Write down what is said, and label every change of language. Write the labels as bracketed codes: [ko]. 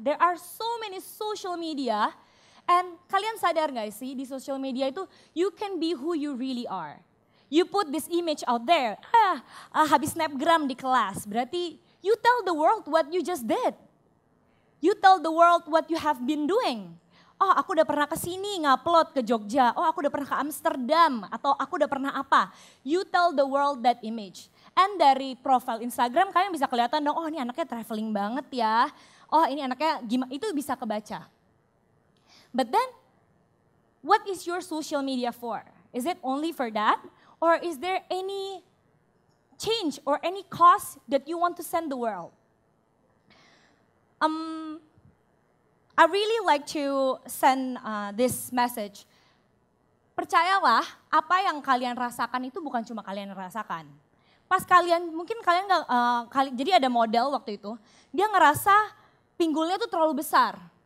[en] There are so many social media and [id] kalian sadar gak sih di social media itu [en] you can be who you really are. You put this image out there, [id] habis snapgram di kelas, berarti [en] you tell the world what you just did. You tell the world what you have been doing. [id] Oh, aku udah pernah ke sini ngupload ke Jogja. Oh, aku udah pernah ke Amsterdam atau aku udah pernah apa. [en] You tell the world that image. [id] And dari profile Instagram kalian bisa kelihatan dong, oh ini anaknya traveling banget ya. Oh ini anaknya gimana, itu bisa kebaca. [en] But then, what is your social media for? Is it only for that? Or is there any change or any cause that you want to send the world? I really like to send this message. [id] Percayalah, apa yang kalian rasakan itu bukan cuma kalian rasakan. Pas kalian, mungkin kalian nggak, jadi ada model waktu itu, dia ngerasa pinggulnya tuh terlalu besar.